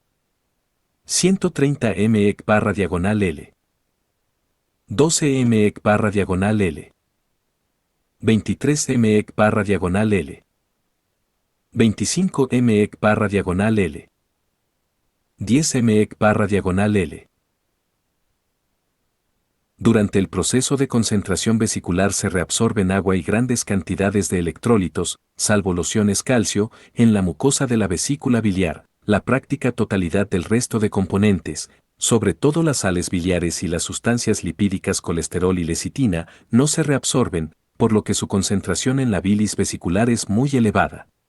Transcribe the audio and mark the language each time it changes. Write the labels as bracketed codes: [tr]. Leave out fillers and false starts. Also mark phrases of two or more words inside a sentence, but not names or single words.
[es] 130 mEq/diagonal-L. 12 mEq/diagonal-L. 23 mEq/diagonal-L. 25 mEq/diagonal-L. 10 mEq/diagonal-L. Durante el proceso de concentración vesicular se reabsorben agua y grandes cantidades de electrólitos, salvo los iones calcio, en la mucosa de la vesícula biliar. La práctica totalidad del resto de componentes, sobre todo las sales biliares y las sustancias lipídicas colesterol y lecitina, no se reabsorben, por lo que su concentración en la bilis vesicular es muy elevada.